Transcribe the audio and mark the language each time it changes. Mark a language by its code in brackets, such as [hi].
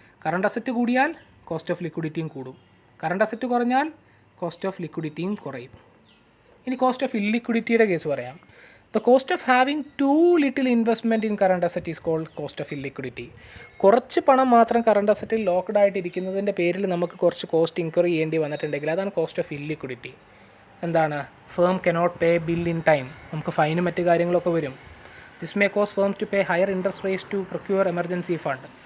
[ml] Current asset കൂടിയാൽ cost of ലിക്വിഡിറ്റിയും കൂടും, current asset കുറഞ്ഞാൽ കോസ്റ്റ് ഓഫ് ലിക്വിഡിറ്റിയും കുറയും. ഇനി കോസ്റ്റ് ഓഫ് ഇല്ലിക്വിഡിറ്റിയുടെ കേസ് പറയാം. [en] The cost of having too little investment in current asset is called cost of illiquidity. [ml] കുറച്ച് പണം മാത്രം കറണ്ട് അസറ്റിൽ ലോക്ക്ഡ് ആയിട്ടിരിക്കുന്നതിൻ്റെ പേരിൽ നമുക്ക് കുറച്ച് കോസ്റ്റ് ഇൻക്വയർ ചെയ്യേണ്ടി വന്നിട്ടുണ്ടെങ്കിൽ അതാണ് കോസ്റ്റ് ഓഫ് ഇല്ലിക്വിഡിറ്റി. എന്താണ്? [en] firm cannot pay bill in time, [ml] നമുക്ക് ഫൈനും മറ്റു കാര്യങ്ങളൊക്കെ വരും. [en] This may cause firm to pay higher interest rates to procure emergency fund.